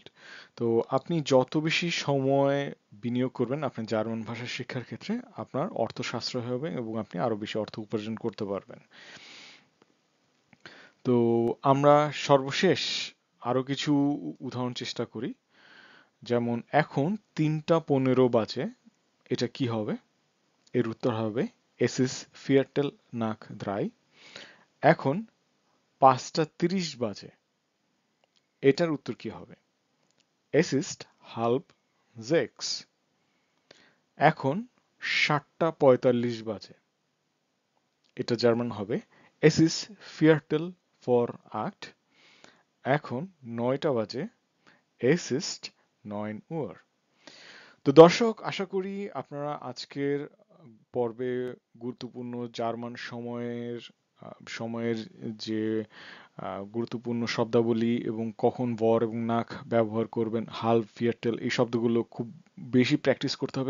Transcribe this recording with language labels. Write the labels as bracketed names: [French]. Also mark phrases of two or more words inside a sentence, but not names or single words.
[Bangla] তো আপনি যত বেশি সময় বিনিয়োগ করবেন আপনার জার্মান ভাষা শিক্ষার ক্ষেত্রে, আপনার অর্থ সাশ্রয় হবে এবং আপনি আরো বেশি অর্থ উপার্জন করতে পারবেন। তো আমরা সর্বশেষ আরো কিছু উদাহরণ চেষ্টা করি। যেমন এখন 3:15 বাজে, এটা কি হবে? এর উত্তর হবে [German] Es ist Viertel nach drei. [Bangla] এখন 5:30 বাজে, এটার উত্তর কি হবে? [German] Es ist halb sechs. [Bangla] এখন 7:45 বাজে, এটা জার্মান হবে [German] Es ist Viertel vor acht. [Bangla] এখন 9টা বাজে, [German] Es ist 9 Uhr. [Bangla] তো দর্শক, আশা করি আপনারা আজকের পর্বে গুরুত্বপূর্ণ জার্মান সময়ের যে গুরুত্বপূর্ণ শব্দাবলী এবং কখন বর এবং নাক ব্যবহার করবেন, হাল, ফিয়ারটেল, এই শব্দগুলো খুব বেশি প্র্যাকটিস করতে হবে।